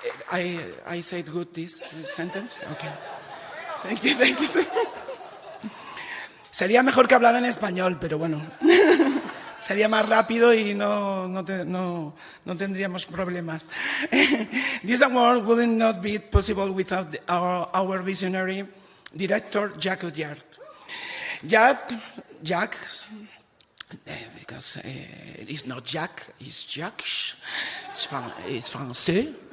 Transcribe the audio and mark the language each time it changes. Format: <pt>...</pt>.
<en>I said good this sentence? Okay. Thank you.</en> <es>Sería mejor que hablara en español, pero bueno. Sería más rápido y no tendríamos problemas.</es> <en>This award would not be possible without our visionary director, Jacques Audiard. Jacques, because it's not Jacques, it's Jacques. It's Francais.</en>